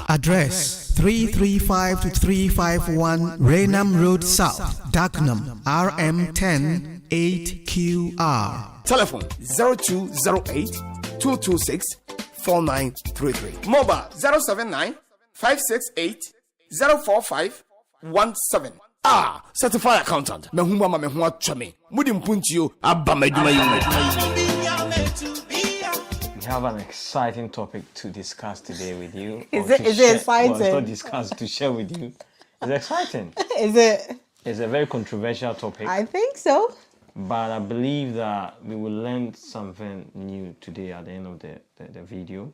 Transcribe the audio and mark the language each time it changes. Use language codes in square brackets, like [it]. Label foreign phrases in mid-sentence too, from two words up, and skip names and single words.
[en] Address 335 to 351 Raynham Road South, Dagenham, RM10 8QR. Telephone 0208 226 4933. Mobile 079 568 045 17. Certified accountant. Mehumba mehua chame. Mudim puntio abba meduma We have an exciting topic to discuss today with you. Is it exciting? Well, it's not discuss, to share with you. It's exciting. Is it? It's a very controversial topic. I think so. But I believe that we will learn something new today at the end of the video.